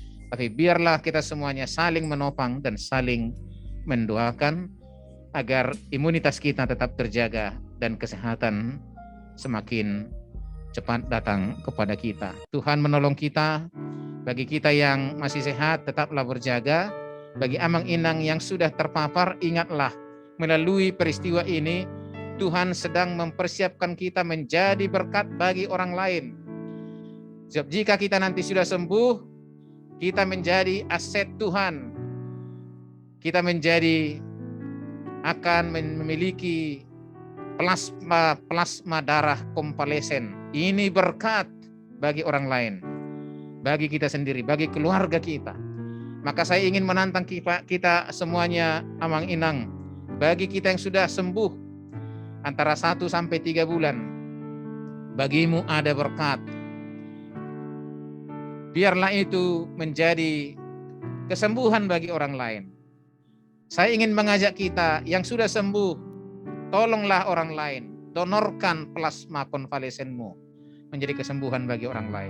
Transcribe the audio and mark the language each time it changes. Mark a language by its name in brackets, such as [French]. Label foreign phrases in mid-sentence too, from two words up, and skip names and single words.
[Indonesian] Tapi biarlah kita semuanya saling menopang dan saling mendoakan agar imunitas kita tetap terjaga dan kesehatan semakin cepat datang kepada kita. Tuhan menolong kita. Bagi kita yang masih sehat, tetaplah berjaga. Bagi amang inang yang sudah terpapar, ingatlah melalui peristiwa ini Tuhan sedang mempersiapkan kita menjadi berkat bagi orang lain. Sebab jika kita nanti sudah sembuh, kita menjadi aset Tuhan. Kita akan memiliki plasma darah konvalesen. Ini berkat bagi orang lain, bagi kita sendiri, bagi keluarga kita. Maka saya ingin menantang kita semuanya, amang inang, bagi kita yang sudah sembuh antara 1 sampai 3 bulan, bagimu ada berkat. Biarlah itu menjadi kesembuhan bagi orang lain. Saya ingin mengajak kita yang sudah sembuh, tolonglah orang lain, donorkan plasma konvalesenmu menjadi kesembuhan bagi orang lain.